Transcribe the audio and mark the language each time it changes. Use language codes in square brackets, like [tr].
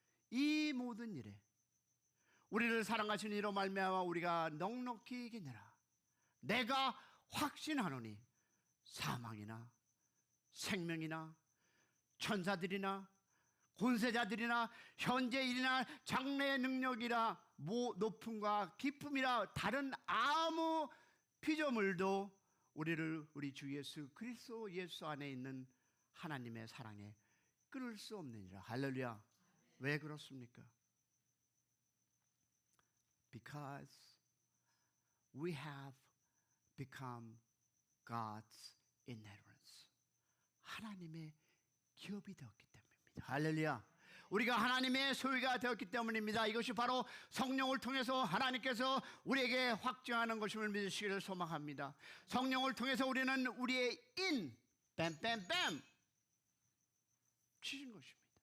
[ko] 이 모든 일에 우리를 사랑하신 이로 말미암아 우리가 넉넉히 이기느라 내가 확신하노니 사망이나 생명이나 천사들이나 권세자들이나 현재 일이나 장래의 능력이라 높음과 깊음이라 다른 아무 피조물도 우리를 우리 주 예수 그리스도 예수 안에 있는 하나님의 사랑에 끊을 수 없느니라. 할렐루야. 왜 그렇습니까? [en] Because we have become God's inheritance. [ko] 하나님의 기업이 되었기 때문입니다. 할렐루야. 우리가 하나님의 소유가 되었기 때문입니다. 이것이 바로 성령을 통해서 하나님께서 우리에게 확증하는 것임을 믿으시기를 소망합니다. 성령을 통해서 우리는 우리의 인, 뱀뱀뱀 치신 것입니다.